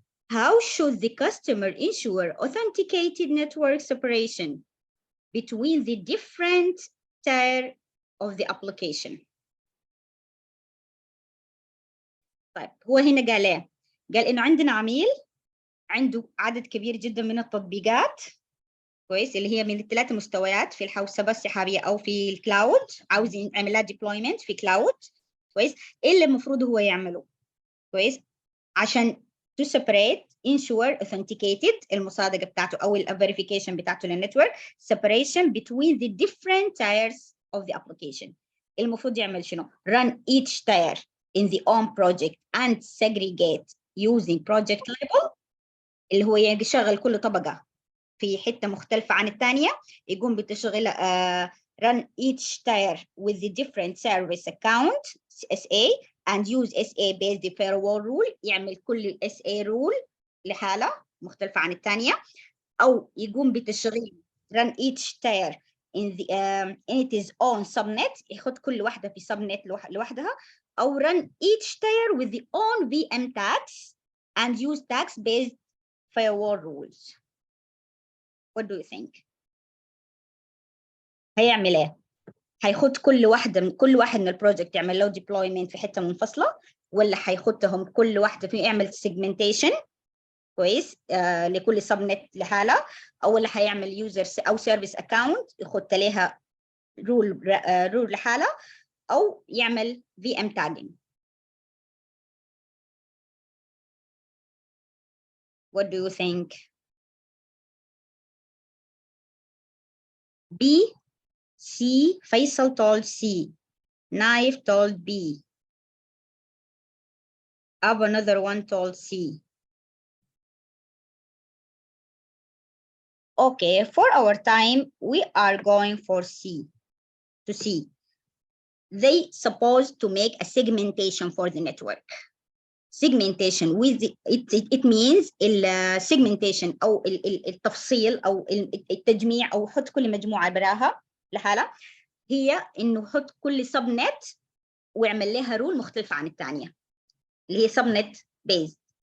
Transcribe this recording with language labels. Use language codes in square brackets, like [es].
[en] How should the customer ensure authenticated network separation between the different tier of the application? [ar] طيب هو هنا قال ايه؟ قال انه عندنا عميل عنده عدد كبير جدا من التطبيقات، كويس، اللي هي من الثلاث مستويات في الحوسبه السحابيه او في الكلاود، عاوز يعمل لها ديبلويمنت في كلاود، كويس. ايه اللي المفروض هو يعمله؟ كويس، عشان [en] to separate ensure authenticated [ar] المصادقه بتاعته او الفيريفيكيشن بتاعته للنتورك [en] separation between the different tiers of the application. [ar] المفروض يعمل شنو؟ [en] run each tier in the own project and segregate using project label [ar] اللي هو يشغل كل طبقة في حتة مختلفة عن الثانية، يقوم بتشغيل [en] run each tier with the different service account SA and use SA based firewall rule، [ar] يعمل كل SA rule لحالة مختلفة عن الثانية، أو يقوم بتشغيل [en] run each tier in its own subnet، [ar] ياخد كل واحدة في subnet لوحدها، أو [en] run each tier with the own VM tags and use tags based firewall rules. What do you think؟ [ar] هيعمل ايه؟ هياخد كل واحد من البروجكت يعمل له deployment في حتة منفصلة، ولا هياخدهم كل واحدة فيه يعمل segmentation كويس لكل سبنت لحالة، او اللي هيعمل يوزر او سيرفيس اكاونت ياخد لها رول لحالة، او يعمل VM tagging. [en] What do you think? B, C, Faisal told C, Naif told B, Ab another one told C. Okay, for our time, we are going for C, to C. They supposed to make a segmentation for the network. Segmentation with it means segmentation [ar] أو التفصيل أو التجميع أو حط كل مجموعة براها لحالها، هي إنه حط كل سبنت ويعمل لها رول مختلفة عن الثانية اللي هي subnet based.